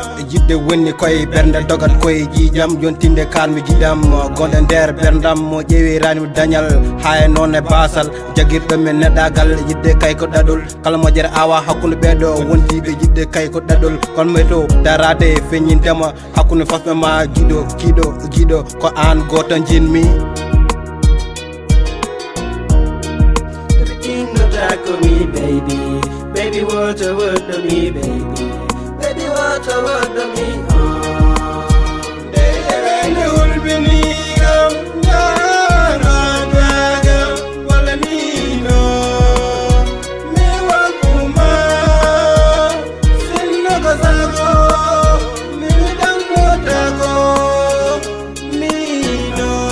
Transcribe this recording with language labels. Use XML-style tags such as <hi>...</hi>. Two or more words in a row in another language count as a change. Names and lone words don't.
<ff>Yidde woni koye ɓernde, dogat koye jiijam, yontinde kalmi giƴam, gonɗe nder ɓerndam, mo ƴeewi rani dañal, ha e noon e basal, jagirɗo men neɗɗagal, yidde kay ko ɗaɗol, kala mo jere awa hakkunde ɓeɗo wondiɓe, yidde kay ko ɗaɗol, kono may to darade feññintema, hakkunde fasɓe ma giɗo, giɗo, giɗo, ko an goto jinmi.</ff> <en>Everything no talk for me, baby. Baby, what you want to me, baby. Baby, what you want to me, oh.</en> <ff>Nde wende hulɓiniigam, ndaaro daagam, wala niino. Mi wakkuma, sinno ko sago, mi ɗannota ko, niino.</ff>